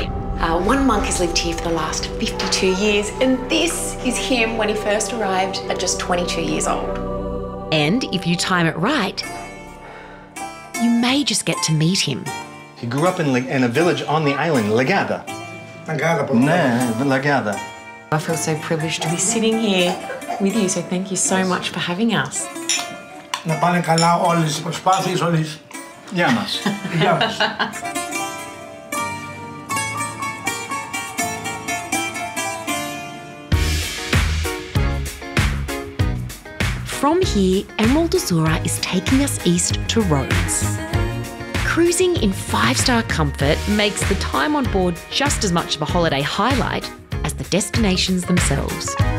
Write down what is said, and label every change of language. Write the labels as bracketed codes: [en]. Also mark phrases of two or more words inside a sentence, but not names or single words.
[en] One monk has lived here for the last 52 years, and this is him when he first arrived at just 22 years old. And if you time it right, you may just get to meet him. He grew up in a village on the island, Lagada. Lagada. I feel so privileged to be sitting here with you, so thank you so much for having us. [el] Να πάνε καλά όλες οι προσπάθειες, όλες. Γεια μας. Γεια μας. [en] From here, Emerald Azzurra is taking us east to Rhodes. Cruising in 5-star comfort makes the time on board just as much of a holiday highlight as the destinations themselves.